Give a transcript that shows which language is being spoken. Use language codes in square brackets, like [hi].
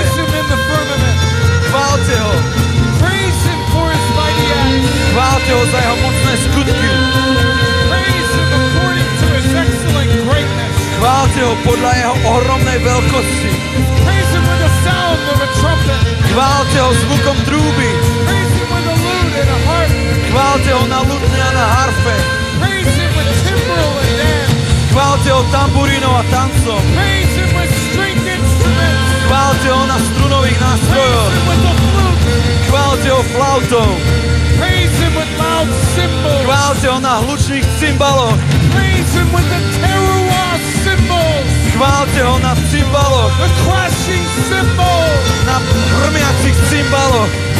[en] Praise Him in the firmament. [sk] Chváľte ho. [en] Praise Him for His mighty acts. [sk] Chváľte ho za jeho mocné skutky. [en] Praise Him according to His excellent greatness. [sk] Chváľte ho podľa jeho ohromnej veľkosti. [en] Praise Him with the sound of a trumpet. [sk] Chváľte ho zvukom trúby. [en] Praise Him with a lute and a harp. [sk] Chváľte ho na lutne a na harfe. [en] Praise Him with timbrel and dance. [sk] Chváľte ho tamburínou a tancom. [en] Praise Him with stringed instruments. [sk] Chváľte ho na strunových [en] Praise [sk] nástrojoch. [en] Him with the flute. [sk] Chváľte ho flautou. [en] Praise Him with loud cymbals. [sk] Chváľte ho na hlučných cymbaloch. [en] Praise Him with the terroir cymbals. [sk] Chváľte ho na cymbaloch. [en] The crashing cymbals. [sk] Na hrmiacich cymbaloch.